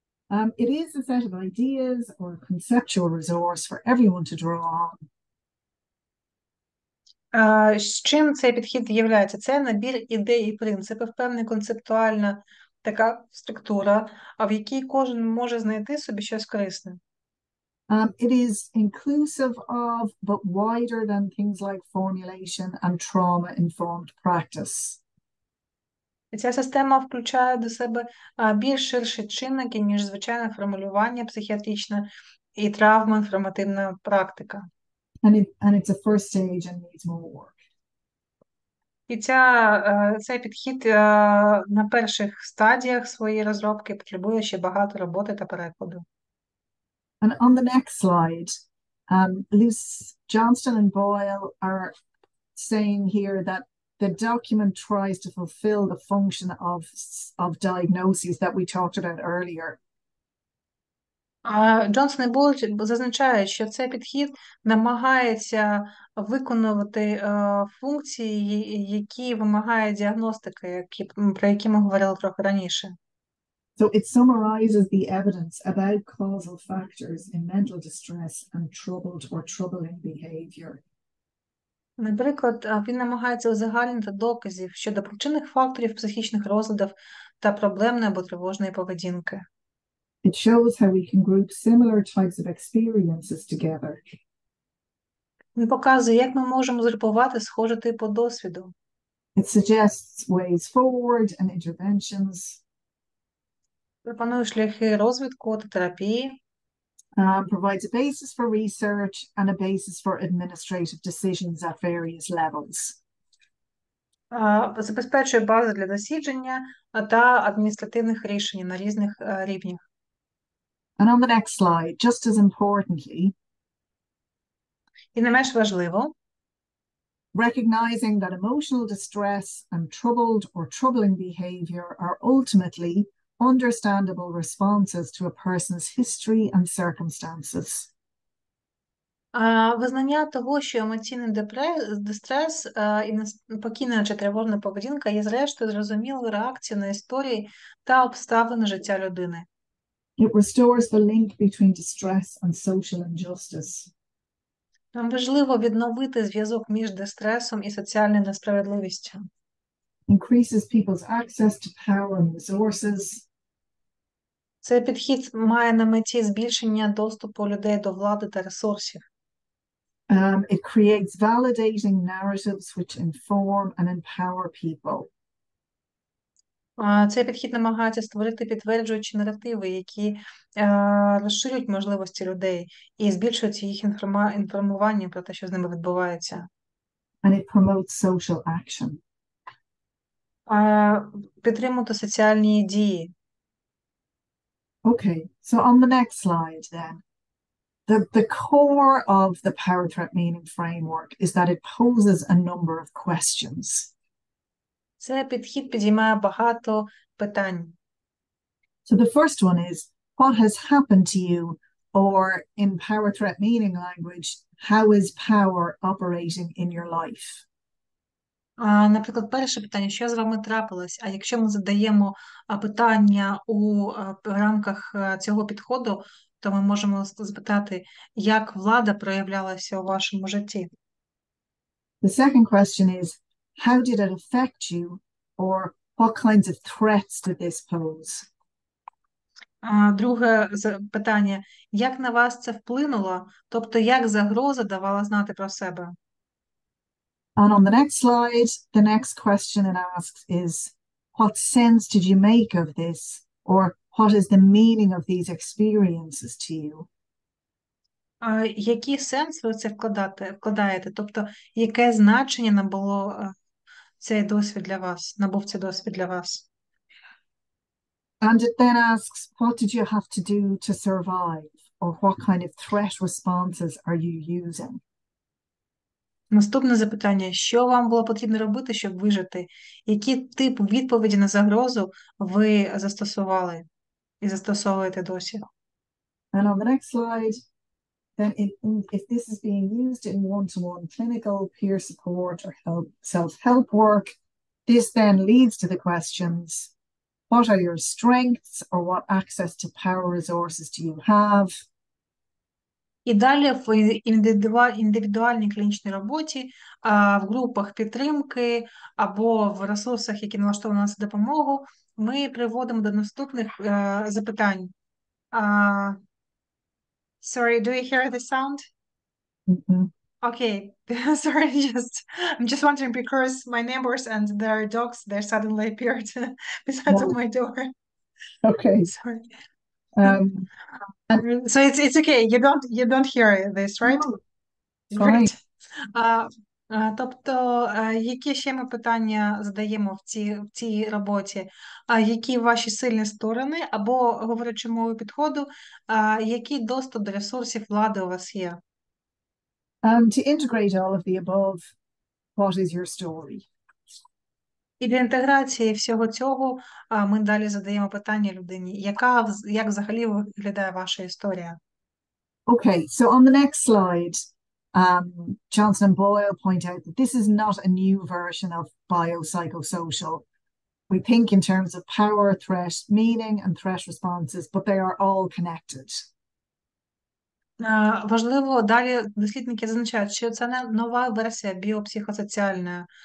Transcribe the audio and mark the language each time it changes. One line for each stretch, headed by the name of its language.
English: It is a set of ideas or a conceptual resource for everyone to draw on.
Ukrainian: З чим цей підхід являється? Це набір ідей і принципів, певна концептуальна така структура, в якій кожен може знайти собі щось корисне.
English: It is inclusive of, but wider than things like formulation and trauma-informed practice.
Ukrainian: І ця система включає до себе більш ширші чинники, ніж звичайне формулювання психіатричне і травмоінформативна практика.
English: And it's a first stage and needs more work.
Ukrainian: І цей підхід на перших стадіях своєї розробки потребує ще багато роботи та перекладу.
English: And on the next slide, Luce, Johnston and Boyle are saying here that the document tries to fulfill the function of diagnoses that we talked about earlier.
Ukrainian: Джонсон і Бойл зазначають, що цей підхід намагається виконувати функції, які вимагає діагностика, про які ми говорили трохи раніше.
English: So it summarizes the evidence about causal factors in mental distress and troubled or troubling behavior.
Ukrainian: Наприклад, він намагається узагальнити доказів щодо причинних факторів психічних розладів та проблемної або тривожної поведінки.
English: It shows how we can group similar types of experiences together.
Ukrainian: Він показує, як ми можемо згрупувати схожі типи досвіду.
English: It suggests ways forward and interventions.
Ukrainian: Пропонує шляхи розвитку та терапії.
English: Provides a basis for research and a basis for administrative decisions at various levels.
Ukrainian: Забезпечує базу для дослідження та адміністративних рішень на різних рівнях.
English: And on the next slide, just as importantly,
Ukrainian: І не менш важливо,
English: recognizing that emotional distress and troubled or troubling behavior are ultimately understandable responses to a person's history and circumstances.
Ukrainian: Визнання того, що емоційний дистрес і неспокійна чи тривожна поведінка є зрештою зрозумілою реакцією на історії та обставини життя людини.
English: It restores the link between distress and social injustice.
Ukrainian: Нам важливо відновити зв'язок між дистресом і соціальною несправедливістю.
English: Increases people's access to power and resources.
Ukrainian: Цей підхід має на меті збільшення доступу людей до влади та ресурсів.
English: It creates validating narratives which inform and empower people.
Ukrainian: Цей підхід намагається створити підтверджуючі наративи, які розширюють можливості людей і збільшують їх інформування про те, що з ними відбувається.
English: And it promotes social action.
Ukrainian: Підтримувати соціальні дії.
English: Okay, so on the next slide then, the core of the power threat meaning framework is that it poses a number of questions.
Ukrainian: Цей підхід підіймає багато питань.
English: So the first one is, what has happened to you? Or in power threat meaning language, how is power operating in your life?
Ukrainian: Наприклад, перше питання, що з вами трапилось? А якщо ми задаємо питання у рамках цього підходу, то ми можемо запитати, як влада проявлялася у вашому житті.
English: The second question is, how did it affect you? Or what kinds of threats did this pose?
Ukrainian: Друге питання, як на вас це вплинуло? Тобто, як загроза давала знати про себе?
English: And on the next slide, the next question it asks is, what sense did you make of this? Or what is the meaning of these experiences to you?
Ukrainian: Який сенс ви це вкладаєте? Тобто, яке значення набув цей досвід для вас?
English: And it then asks, what did you have to do to survive? Or what kind of threat responses are you using?
Ukrainian: Наступне запитання, що вам було потрібно робити, щоб вижити? Який тип відповіді на загрозу ви застосували і застосовуєте досі?
English: And on the next slide, then if this is being used in one-to-one clinical peer support or self-help work, this then leads to the questions, what are your strengths or what access to power resources do you have?
Ukrainian: І далі в індивідуальній клінічній роботі, в групах підтримки або в ресурсах, які налаштовані на допомогу, ми приводимо до наступних запитань.
English: Sorry, do you hear the sound? Mm-hmm. Okay, sorry, I'm just wondering because my neighbors and their dogs, they suddenly appeared beside of my door. Okay. Sorry. And So it's okay. You don't hear this, right? No, Great.
Ukrainian: Тобто, які ще ми питання задаємо в цій роботі? Які ваші сильні сторони, або, говорячи мовою підходу, який доступ до ресурсів влади у вас є?
English: To integrate all of the above, what is your story?
Ukrainian: І для інтеграції всього цього ми далі задаємо питання людині, як взагалі виглядає ваша історія?
English: Okay, so on the next slide, Johnson and Boyle point out that this is not a new version of biopsychosocial. We think in terms of power, threat, meaning, and threat responses, but they are all connected.
Ukrainian: Важливо, далі дослідники зазначають, що це не нова версія біопсихосоціальної.